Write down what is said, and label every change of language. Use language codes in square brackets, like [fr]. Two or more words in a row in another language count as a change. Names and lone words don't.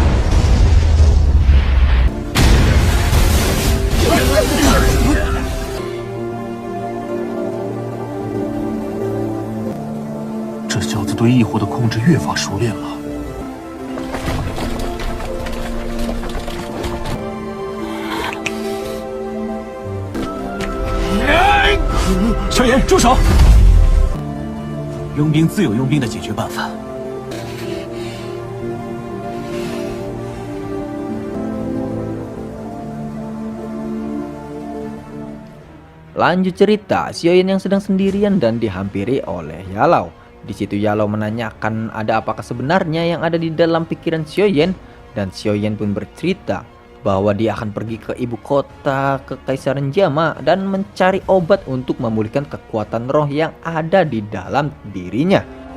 [zh] 这小子对异火的控制越发熟练了。萧炎，住手！佣兵自有佣兵的解决办法。 [id] Lanjut cerita, Xiaoyan yang sedang sendirian dan dihampiri oleh Yalau. Di situ Yalau menanyakan ada apakah sebenarnya yang ada di dalam pikiran Xiaoyan dan Xiaoyan pun bercerita bahwa dia akan pergi ke ibu kota Kekaisaran Jama dan mencari obat untuk memulihkan kekuatan roh yang ada di dalam dirinya.